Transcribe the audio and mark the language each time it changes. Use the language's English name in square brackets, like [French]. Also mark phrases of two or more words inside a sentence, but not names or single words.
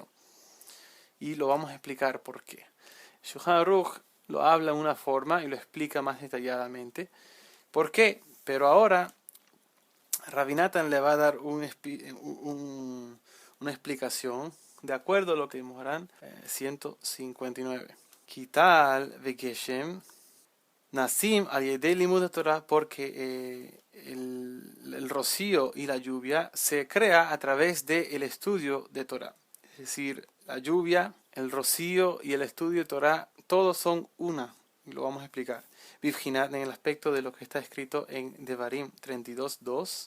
[Spanish] Y lo vamos a explicar por qué. Shulchan Aruch lo habla de una forma y lo explica más detalladamente. ¿Por qué? Pero ahora Rabbi Natan le va a dar una explicación de acuerdo a lo que Moharán 159. [Hebrew] כי טל וגשם נעשים על ידי לימוד תורה, [Spanish] porque el rocío y la lluvia se crea a través del estudio de Torah. Es decir, la lluvia, el rocío y el estudio de Torah, todos son una. Y lo vamos a explicar. Vivjinat, en el aspecto de lo que está escrito en Devarim 32:2.